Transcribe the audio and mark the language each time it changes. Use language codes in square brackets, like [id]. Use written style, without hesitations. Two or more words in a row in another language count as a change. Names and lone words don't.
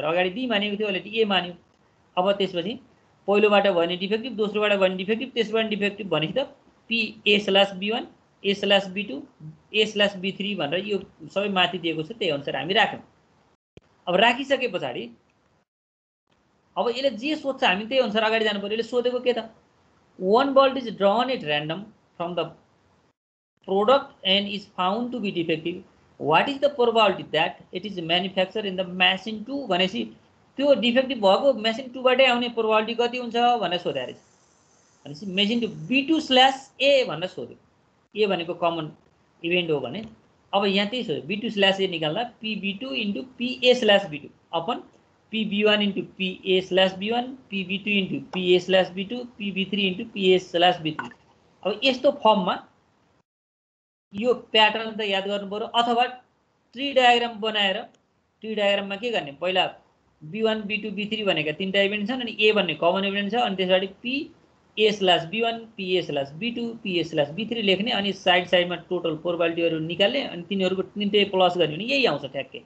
[ne] अगाडि डी मानेको थियो, अहिले ए मान्यो। अब त्यसपछि पहिलोबाट भयो भने डिफेक्टिभ, दोस्रोबाट भयो भने डिफेक्टिभ, तेस्रोबाट डिफेक्टिभ भनेपछि त P_A/B1, A/B2, A/B3 भनेर यो सबै माथि दिएको छ, त्यही अनुसार हामी राख्यौँ। अब राखिसके पछाडि अब यसले जे सोध्छ हामी त्यही अनुसार अगाडि जानु पर्यो। यसले सोधेको के त? [en] One bolt is drawn at random from the product and is found to be defective. What is the probability that it is manufactured in the machine 2 [ne] भनेपछि त्यो डिफेक्टिभ भएको मेसिन 2 बाटै आउने प्रोबेबिलिटी कति हुन्छ भनेर सोधे रहेछ। भनेपछि मेसिन 2 B2/A भनेर सोध्यो। ए भनेको [en] common event [ne] हो भने अब यहाँ त्यही सोध्यो। B2/A निकाल्दा PB2 × PA/B2 अपन PB1 × PA/B1, PB2 × PA/B2, PB3 × PA/B3। अब यस्तो फर्ममा यो प्याटर्न त याद गर्नु पर्यो, अथवा [en] tree diagram [ne] बनाएर ट्री डायग्राममा के गर्ने, पहिला B1, B2, B3 भनेका तीनटा इभेन्ट छन्, अनि ए भन्ने [en] common event [ne] छ, अनि त्यसपछि PA/B1, PA/B2, PA/B3 लेख्ने, अनि साइड साइडमा [en] total probabilities [ne] निकाल्ने, अनि तिनीहरूको तिनटै प्लस गर्ने भने यही आउँछ ठ्याक्कै।